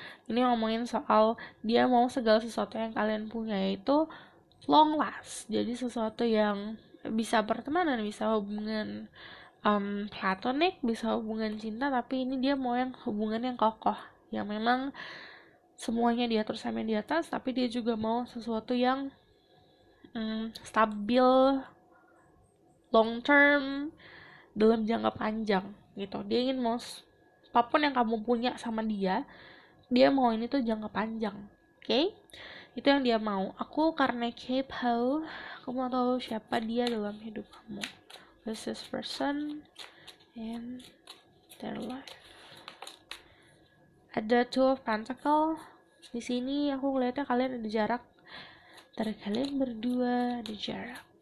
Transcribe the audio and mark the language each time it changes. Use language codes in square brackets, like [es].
[id] Ini ngomongin soal dia mau segala sesuatu yang kalian punya itu long last, jadi sesuatu yang bisa pertemanan, bisa hubungan platonik, bisa hubungan cinta, tapi ini dia mau yang hubungan yang kokoh, yang memang semuanya diatur sama yang di atas, tapi dia juga mau sesuatu yang stabil, long term, dalam jangka panjang gitu. Dia ingin mau apapun yang kamu punya sama dia mau ini tuh jangka panjang. Oke? Itu yang dia mau. Aku karena kepo, aku mau tahu siapa dia dalam hidup kamu. [en] Who's this person in their life? [id] Ada Two of Pentacles. Di sini aku ngeliatnya kalian ada jarak. Antara kalian berdua ada jarak.